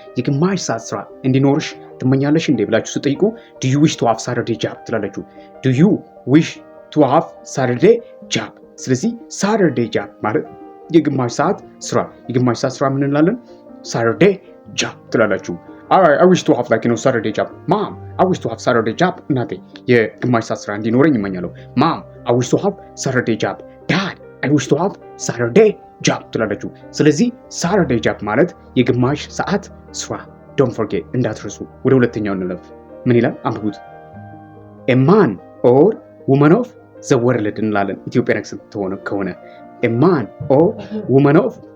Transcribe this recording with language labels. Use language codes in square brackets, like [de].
[am] የግማሽ ሰዓት ስራ እንዲኖርሽ ትመኛለሽ እንዴ ብላችሁ ስትጠይቁ [en] do you wish to have Saturday job [am] ትላላችሁ። do you wish to have Saturday job። ስለዚህ ሳተርዴይ ጃብ ማለት የግማሽ ሰዓት ስራ። የግማሽ ሰዓት ስራ ምን እንላለን? [en] ሳተርዴይ ጃብ [am] ትላላችሁ። [en] I wish to have Saturday job. Mom, I wish to have Saturday job. [am] እናቴ የግማሽ ሰዓት ስራ እንዲኖረኝ ይመኛለሁ። [en] Mom, I wish to have Saturday job. Dad, I wish to have Saturday job [am] ትላላችሁ። ስለዚህ ሳተርዴይ ጃብ ማለት የግማሽ ሰዓት ስራ። [en] Don't forget [am] እንዳትረሱ። ወደ ሁለተኛው እንለፍ። ምን ይላል? አንብቡት። [en] A man or woman of the world [am] እንላለን። [en] ኢትዮጵያን አክሰንት ከሆነ a man or woman of